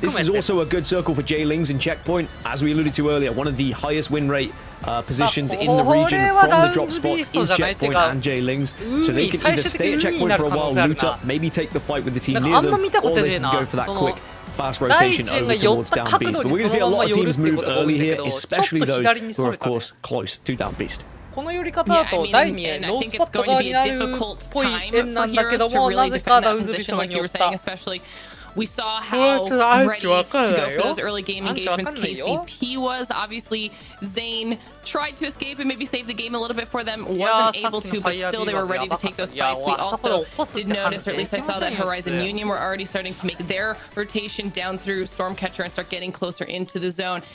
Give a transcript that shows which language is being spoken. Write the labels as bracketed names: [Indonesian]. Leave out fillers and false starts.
[English] This is also a good circle for J-Lings in checkpoint. As we alluded to earlier, one of the highest win rate positions in the region from the drop spots is checkpoint and J-Lings. So they can either stay at checkpoint for a while, loot up, maybe take the fight with the team near them, or they can go for that quick fast rotation over towards down beast. But we're going to see a lot of teams move early here, especially those who are of course close to down beast. [Japanese] この寄り方だと第2ロースポット側になるっぽい円なんだけどもなぜかダウンズビストに寄った。 [English] We saw how ready to go for those early game engagements KCP was. Obviously, Zane tried to escape and maybe save the game a little bit for them. Wasn't able to, but still they were ready to take those fights. We also did notice, or at least I saw that Horizon Union were already starting to make their rotation down through Stormcatcher and start getting closer into the zone.